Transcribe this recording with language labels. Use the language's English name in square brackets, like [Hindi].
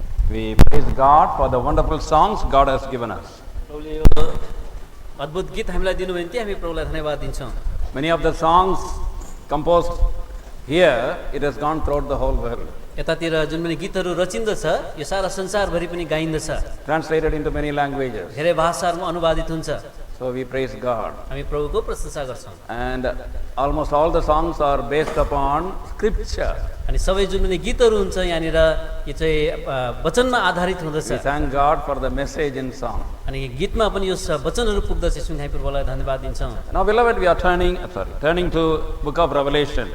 [English] We praise God for the wonderful songs God has given us. [Nepali] प्रभुले यो अद्भुत गीत हामीलाई दिनुभयो भने हामी प्रभुलाई धन्यवाद दिन्छौँ। [English] Many of the songs composed here, it has gone throughout the whole world. [Nepali] यतातिर जुन पनि गीतहरू रचिन्दछ यो सारा संसारभरि पनि गाइन्दछ, [English] Translated into many languages. [Nepali] धेरै भाषाहरूमा अनुवादित हुन्छ। [English] So we praise God. [Nepali] हामी प्रभुको प्रशंसा गर्छौँ। [English] And almost all the songs are based upon scripture. [Nepali] अनि सबै जुन पनि गीतहरू हुन्छ यहाँनिर यो चाहिँ वचनमा आधारित हुँदछ। [English] We thank God for the message in song. [Nepali] अनि गीतमा पनि यो वचनहरू पुग्दछ, यसमा हामी प्रभुलाई धन्यवाद दिन्छौँ। [English] Now beloved, we are turning to book of Revelation.